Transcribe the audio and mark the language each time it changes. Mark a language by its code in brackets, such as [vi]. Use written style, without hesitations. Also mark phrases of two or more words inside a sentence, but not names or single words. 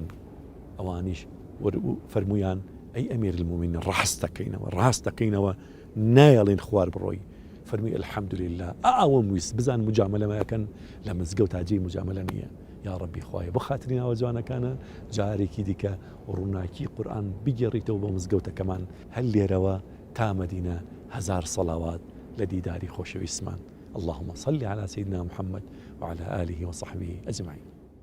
[ckb] ئەوانیش فەرمویان ئەی [ar] ئەمیر المومنین [ckb] ڕاستەکەینەوە نایەڵێن خوار بڕۆی فەرمی الحەمدولله ئەوەم ویست بزان مجاملەمەکەن لە مزگەوت تاجێی مجاملە نییە یا ڕەبی خوایە بۆ خاتری ناوە جوانەکانە جارێکی دیکە ڕووناکی قورئان بگێڕیتەوە بۆ مزگەوتەکەمان هەل لێرەوە تا مەدینە 1000 صلوات لە دیداری خۆشەویستمان [ar] اللهم صل على سيدنا محمد وعلى آله وصحبه أجمعين.